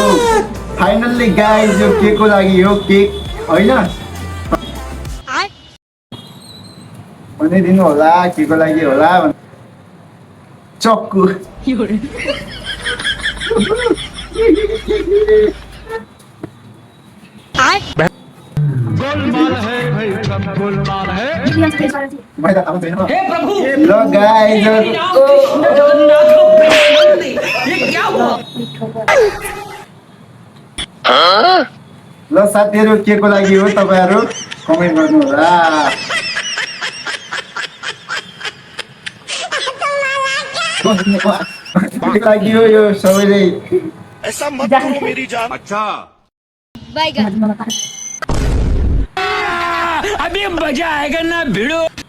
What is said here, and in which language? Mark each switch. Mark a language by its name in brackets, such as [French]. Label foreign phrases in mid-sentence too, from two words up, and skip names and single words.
[English] finally guys [Nepali] यो केक को लागि हो, केक हैन भनिदिनु होला के को लागि होला। चक्कु [Hindi] गोलमाल है भाई, सब गोलमाल है। [Nepali] भाइ त थाहा छैन। हे प्रभु, ल गाइज [Hindi] ये क्या हुआ? [Nepali] ल साथीहरू के को लागि हो तपाईहरु कमेन्ट गर्नु होला। के लागि हो यो सबैले? [Hindi] ऐसा मत करो मेरी जान। अच्छा, अभी मजा आएगा ना भिड़ो।